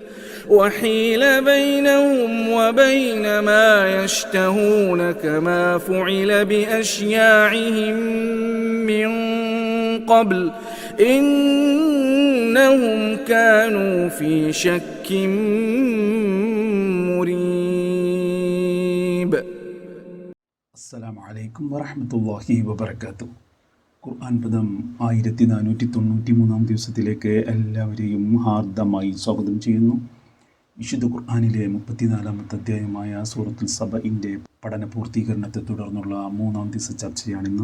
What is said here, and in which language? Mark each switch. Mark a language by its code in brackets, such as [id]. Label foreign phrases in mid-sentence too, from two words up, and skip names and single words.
[ar] وحيل بينهم وبين ما يشتهون كما فعل بأشياعهم من قبل إنهم كانوا في شك مريب. السلام عليكم ورحمة الله وبركاته. [ml] ഖുർആൻ പദം 1493 ദിവസത്തിലേക്ക് എല്ലാവരെയും ഹാർദമായി സ്വാഗതം ചെയ്യുന്നു. വിശുദ്ധ ഖുർആനിലെ 34-ാമത്തെ അധ്യായമായ സൂറത്തുൽ സബഇൻ്റെ പഠന പൂർത്തീകരണത്തെ തുടർന്നുള്ള 3-ാം ദിവസ ചർച്ചയാണിന്ന്.